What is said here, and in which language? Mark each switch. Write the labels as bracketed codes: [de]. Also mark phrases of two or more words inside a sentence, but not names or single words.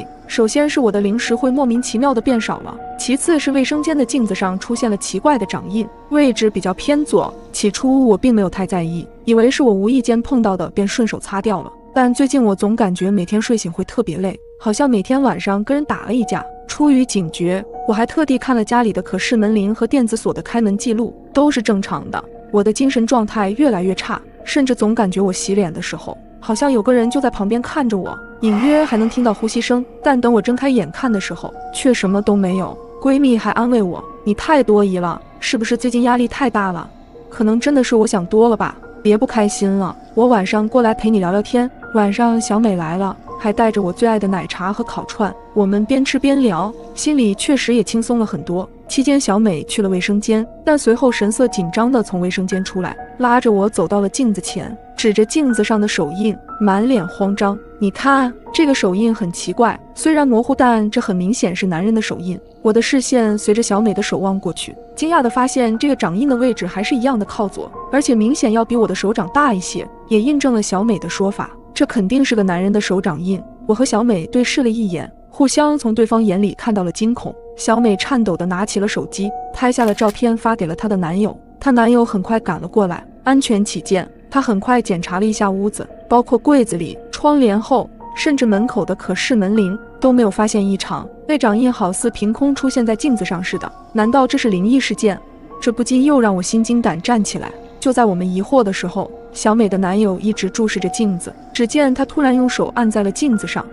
[zh] 首先是我的零食會莫名其妙的變少了，其次是衛生間的鏡子上出現了奇怪的掌印，位置比較偏左。起初我並沒有太在意，以為是我無意間碰到的，便順手擦掉了。但最近我總感覺每天睡醒會特別累，好像每天晚上跟人打了一架。出於警覺，我還特地看了家裡的可視門鈴和電子鎖的開門記錄，都是正常的。我的精神狀態越來越差，甚至總感覺我洗臉的時候，好像有個人就在旁邊看着我，隱約還能聽到呼吸聲。但等我睜開眼看的時候，卻什麼都沒有。閨蜜還安慰我，你太多疑了，是不是最近壓力太大了？可能真的是我想多了吧，別不開心了，我晚上過來陪你聊聊天。晚上小美來了，還帶着我最愛的奶茶和烤串，我們邊吃邊聊，心裡確實也輕鬆了很多。期間小美去了衛生間，但隨後神色緊張地從衛生間出來，拉着我走到了鏡子前，指着鏡子上的手印，滿臉慌张。你看，這個手印很奇怪，雖然模糊，但這很明顯是男人的手印。我的視線隨着小美的手望過去，驚訝地發現這個掌印的位置還是一樣的靠左，而且明顯要比我的手掌大一些，也印證了小美的說法，這肯定是個男人的手掌印。我和小美對視了一眼，互相從對方眼裡看到了驚恐。小美顫抖地拿起了手機，拍下了照片發給了她的男友。她男友很快趕了過來，安全起見，他很快檢查了一下屋子，包括櫃子裡、窗簾後，甚至門口的可视門鈴都沒有發現異常。那掌印好似憑空出現在鏡子上似的，難道這是靈異事件？這不禁又讓我心驚膽戰起來。就在我們疑惑的時候，小美的男友一直注視着鏡子，只見他突然用手按在了鏡子上。